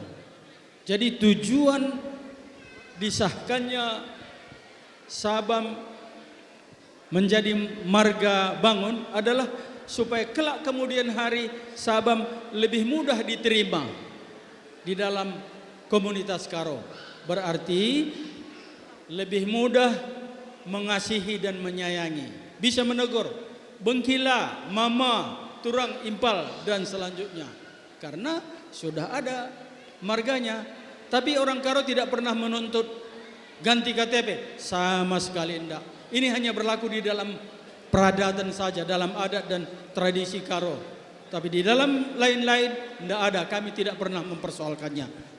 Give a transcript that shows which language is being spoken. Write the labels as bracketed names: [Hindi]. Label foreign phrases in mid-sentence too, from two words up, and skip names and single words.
[Indonesian] Jadi tujuan disahkannya Sabam menjadi marga Bangun adalah supaya kelak kemudian hari Sabam lebih mudah diterima di dalam komunitas Karo. Berarti lebih mudah mengasihi dan menyayangi, bisa menegur bengkila, mama, turang, impal dan selanjutnya. Karena sudah ada marganya. Tapi orang Karo tidak pernah menuntut ganti KTP, sama sekali tidak. Ini hanya berlaku di dalam peradatan saja, dalam adat dan tradisi Karo. Tapi di dalam lain-lain tidak ada, kami tidak pernah mempersoalkannya.